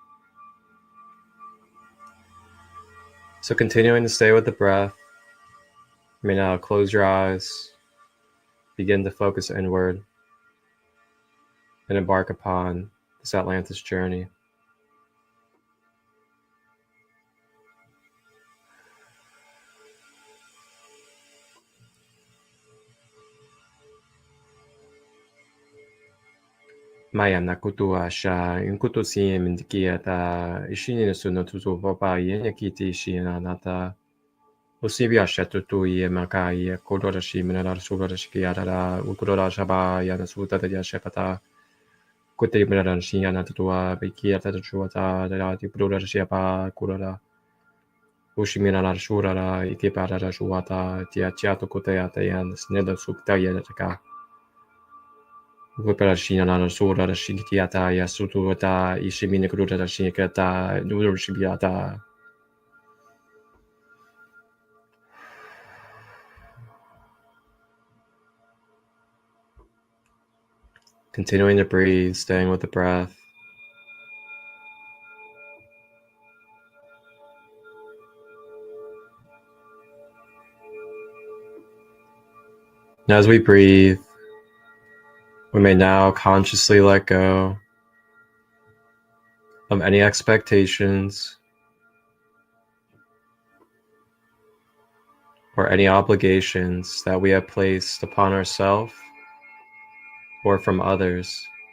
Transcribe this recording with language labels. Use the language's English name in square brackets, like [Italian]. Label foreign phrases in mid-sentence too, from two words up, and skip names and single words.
[English] So continuing to stay with the breath, you may now close your eyes, begin to focus inward, and embark upon this Atlantis journey. Maya nakutua sha inkutusi mindikiata ishini suno tutu baba yenakiti shina nata Osibia shatutu ye makai kodora shi minara sura shikiara ukura shaba yana suta ya shepata Kote minara shi yana tutua bekiata chuata da tipura shiapa kurara Ushimina shurara ikipara shuata tia chiato koteata yan sneda sukta yataka Viparashina Sura Shikiata Yasutuata Ishimina Gruta Shikata Nudur Shibiata. Continuing to breathe, staying with the breath. And as we breathe, we may now consciously let go of any expectations or any obligations that we have placed upon ourselves or from others.